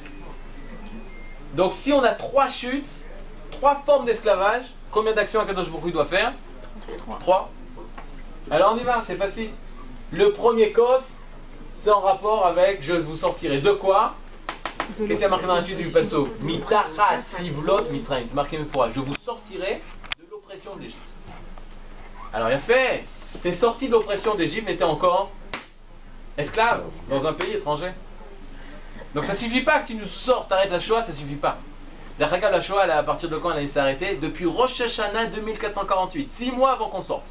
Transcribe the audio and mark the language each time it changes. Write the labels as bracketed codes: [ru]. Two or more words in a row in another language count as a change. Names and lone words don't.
[fr] Donc, si on a 3 chutes, 3 formes d'esclavage, combien d'actions [he] הקדוש ברוך הוא [fr] doit faire? 3. Alors, on y va, c'est facile. Le premier cos, c'est en rapport avec je vous sortirai de quoi? Qu'est-ce qu'il y a marqué dans la suite du passo? [he] מתחת סבלות מצרים. [fr] C'est marqué une fois. Je vous sortirai de l'oppression de l'Égypte. Alors, il a fait. T'es sorti de l'oppression d'Égypte, mais t'es encore esclave dans un pays étranger. Donc ça suffit pas que tu nous sortes, t'arrêtes la Shoah, ça suffit pas. La Shoah, à partir de quand elle s'est arrêtée? Depuis Rosh Hashanah 2448, 6 mois avant qu'on sorte.